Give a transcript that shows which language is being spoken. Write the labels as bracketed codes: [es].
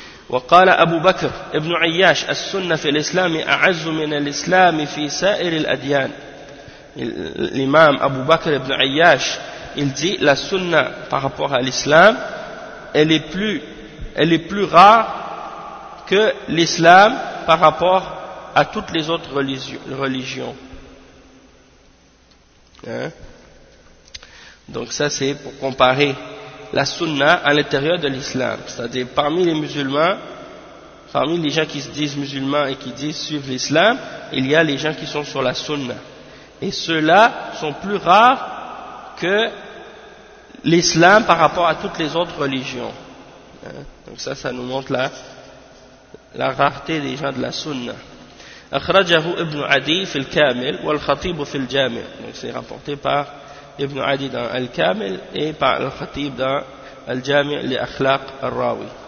[ar] وقال أبو بكر ابن عياش السنة في الإسلام أعز من الإسلام في سائر الأديان. [fr] الإمام أبو بكر ابن عياش il dit la sunna par rapport à l'islam elle est plus elle est plus rare que l'islam par rapport à toutes les autres religions. Hein? Donc ça c'est pour comparer la sunna à l'intérieur de l'islam, c'est-à-dire parmi les musulmans, parmi les gens qui se disent musulmans et qui disent suivre l'islam, il y a les gens qui sont sur la sunna, et ceux-là sont plus rares que l'islam par rapport à toutes les autres religions. Hein? Donc ça, ça nous montre la rareté des gens de la sunna. [ar] أخرجه ابن عدي في الكامل والخطيب في الجامع. [fr] Donc c'est rapporté par Ibn Adi dans Al-Kamil et par Al-Khatib dans Al-Jami' li-Akhlaq al-Rawi.